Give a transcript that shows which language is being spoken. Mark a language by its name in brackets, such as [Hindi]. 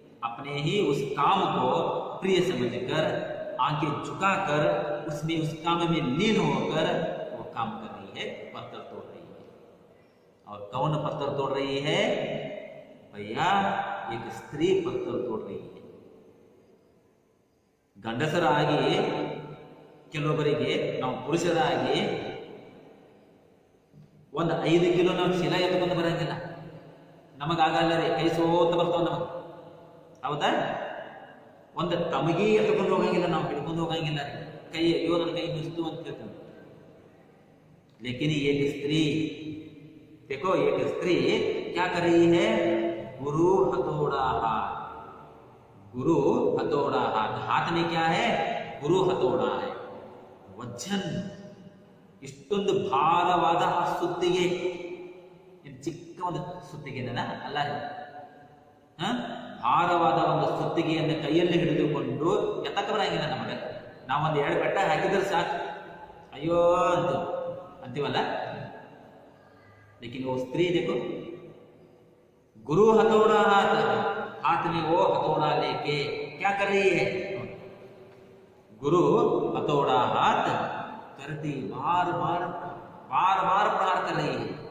[Hindi] अपने ही उस काम को प्रिय समझकर, आंखें झुकाकर, उसमें उस काम में लीन होकर वो काम कर रही है, पत्थर तोड़ रही है। और कौन पत्थर तोड़ रही है भैया? एक स्त्री पत्थर तोड़ रही है। [Kannada] ಗಂಡಸರಾಗಿ ಕೆಲವೊಬ್ಬರಿಗೆ, ನಾವು ಪುರುಷರಾಗಿ 5 ಕಿಲೋ ನಾವು ಶಿಲ ಎತ್ಕೊಂಡು ಬರಂಗಿಲ್ಲ, ನಮಗಾಗಲ್ಲ ರೀ, ಕೈ ಸೋತ ಬರ್ತಾವ ನಮಗೆ, ಹೌದಾ? ಒಂದು ತಮಗಿ ಎತ್ಕೊಂಡು ಹೋಗಂಗಿಲ್ಲ, ನಾವು ಹಿಡ್ಕೊಂಡು ಹೋಗಂಗಿಲ್ಲ ರೀ, ಕೈ ಅಯ್ಯೋ ನನ್ನ ಕೈ ನುಸ್ತು ಅಂತ ಹೇಳ್ತಾನೆ। [Hindi] लेकिन एक स्त्री, देखो एक स्त्री क्या कर रही है? गुरु हथौड़ा हाथ, गुरु हथौड़ा हाथ, हाथ में क्या है? गुरु ಹತೋಡ है, [Kannada] ವಜ್ಜನ್, ಇಷ್ಟೊಂದು ಭಾರವಾದ ಆ ಸುತ್ತಿಗೆ, ಚಿಕ್ಕ ಒಂದು ಸುತ್ತಿಗೆನ ಅಲ್ಲ ರೀ, ಭಾರವಾದ ಒಂದು ಸುತ್ತಿಗೆಯನ್ನು ಕೈಯಲ್ಲಿ ಹಿಡಿದುಕೊಂಡು ಎತ್ತಕ್ಕೆ ಬರಂಗಿಲ್ಲ ನಮಗೆ, ನಾವೊಂದು 2 ಬೆಟ್ಟ ಹಾಕಿದ್ರೆ ಸಾಕು, ಅಯ್ಯೋ ಅಂತೀವಲ್ಲ। [Hindi] लेकिन वो स्त्री देखो, गुरु हथौड़ा हाथ, हाथ में वो हथौड़ा लेके क्या कर रही है? गुरु हथौड़ा हाथ करती बार बार प्रहार कर रही है।